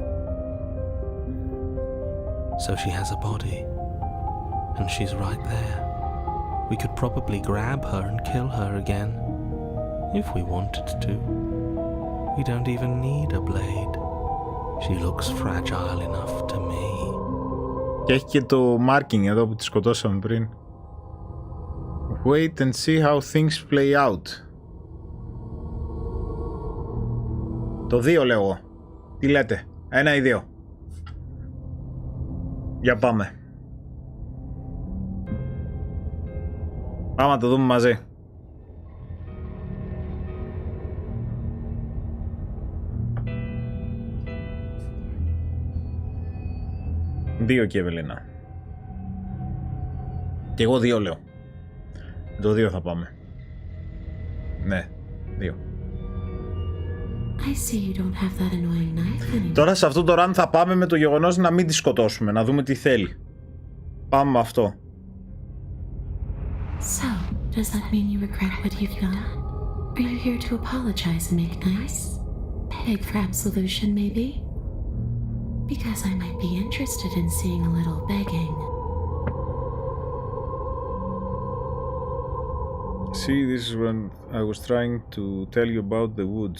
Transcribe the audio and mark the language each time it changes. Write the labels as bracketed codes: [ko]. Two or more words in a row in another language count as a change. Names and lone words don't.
[en] So she has a body, and she's right there. We could probably grab her and kill her again, if we wanted to. We don't even need a blade. She looks fragile enough to me. [el] Και έχει και το marking εδώ που τη σκοτώσαμε πριν. Wait and see how things play out. Το 2 λέω εγώ. Τι λέτε? 1 ή 2? Για πάμε. Πάμε να το δούμε μαζί. Δύο και Ευελίνα. Και εγώ 2 λέω. Το 2 θα πάμε. Ναι, 2. [en] I see you don't have that annoying knife anymore. [el] Τώρα σε αυτό το run θα πάμε με το γεγονός να μην τη σκοτώσουμε, να δούμε τι θέλει. Πάμε με αυτό. [en] So, does that mean you regret what you've done? Are you here to apologize and make nice? Beg for absolution, maybe? Because I might be interested in seeing a little begging. See, this is when I was trying to tell you about the woods.